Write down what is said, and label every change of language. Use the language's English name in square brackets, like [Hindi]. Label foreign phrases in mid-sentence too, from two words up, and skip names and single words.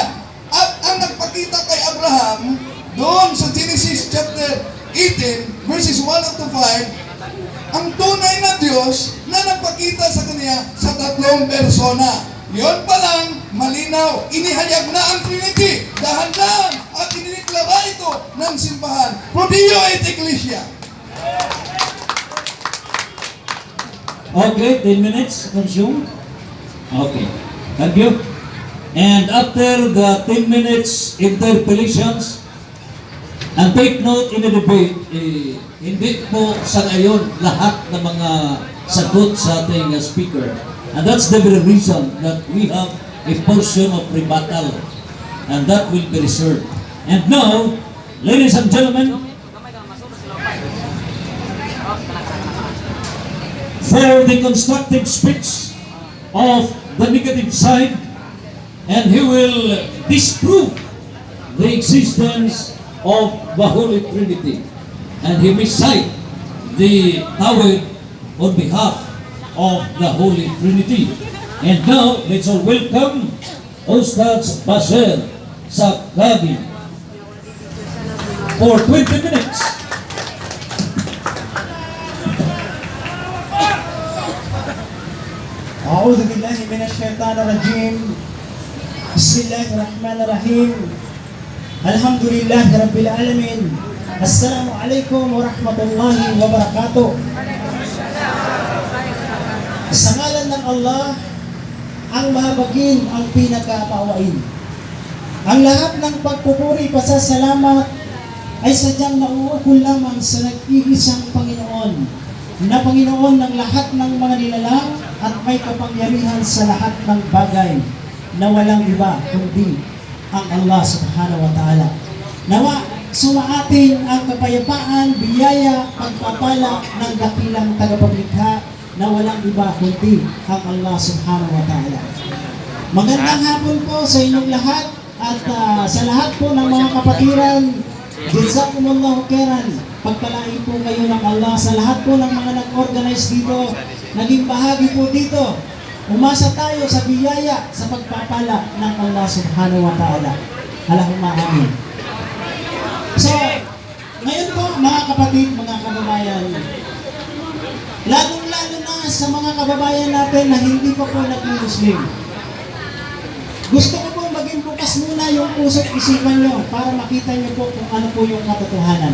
[Filipino] At ang nagpakita kay Abraham doon sa Genesis [English] chapter 18 verses 1 up to 5, [Filipino] ang tunay na Diyos na nagpakita sa kanya sa tatlong persona. Yon pa lang, malinaw, inihayag na ang Trinity. Dahan-dahan at inineklara ito ng simbahan. [Latin] Pro Dio et Ecclesia. [English] Okay, 10 minutes consumed. Okay, thank you. And after the 10 minutes interpellations, and take note in the debate, [Filipino] hindi po sa ngayon lahat ng mga sagot sa ating speaker. [English] And that's the very reason that we have a portion of rebuttal. And that will be reserved. And now, ladies and gentlemen, for the constructive speech of the negative side, and he will disprove the existence of the Holy Trinity, and he will cite the Tawhid on behalf of the Holy Trinity. And now, let's all welcome Ustaz Basher Sakadi for 20 minutes. [Arabic] أعوذ بالله من الشيطان الرجيم بسم الله الرحمن الرحيم الحمد لله رب العالمين السلام عليكم ورحمة الله وبركاته. [Filipino] Sa ngalan ng Allah, ang mahabagin, ang pinagkakaawain. Ang lahat ng pagpupuri, pasasalamat ay sadyang nauukol lamang sa nag-iisang Panginoon, na Panginoon ng lahat ng mga nilalang at may kapangyarihan sa lahat ng bagay, na walang iba kundi ang Allah [Arabic] سبحانه وتعالى. [Filipino] Nawa, sumaatin ang kapayapaan, biyaya, pagpapala ng dakilang tagapaglikha na walang iba kundi ang Allah [Arabic] سبحانه وتعالى. [Filipino] Magandang hapon po sa inyong lahat at sa lahat po ng mga kapatiran, [Arabic] جزاكم الله خيرا. [Filipino] Pagpalain po kayo ng Allah sa lahat po ng mga nag-organize dito, naging bahagi po dito. Umasa tayo sa biyaya, sa pagpapala ng Allah [Arabic] سبحانه وتعالى. اللهم آمين. [Filipino] So, ngayon po mga kapatid, mga kababayan, lalong-lalo na sa mga kababayan natin na hindi pa po nag-Muslim. Gusto ko po maging bukas muna yung puso't isipan nyo para makita nyo po kung ano po yung katotohanan.